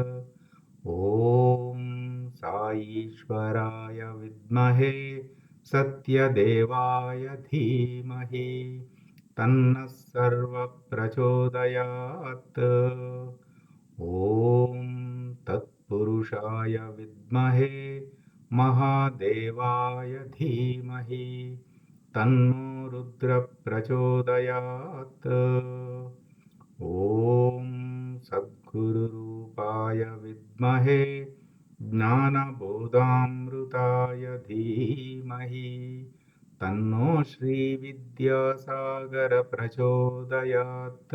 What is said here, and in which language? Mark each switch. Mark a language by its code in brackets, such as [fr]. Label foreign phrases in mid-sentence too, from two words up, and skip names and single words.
[sa] ॐ साईश्वराय विद्महे सत्यदेवाय धीमहि तन्नः सर्वप्रचोदयात्। ॐ तत्सत्। పురుషాయ విద్మహే మహాదేవాయ ధీమహి తన్నో రుద్ర ప్రచోదయాత్. ఓం సద్గురురూపాయ విద్మహే జ్ఞానబోధామృతాయ ధీమహి తన్నో శ్రీవిద్యాసాగర ప్రచోదయాత్.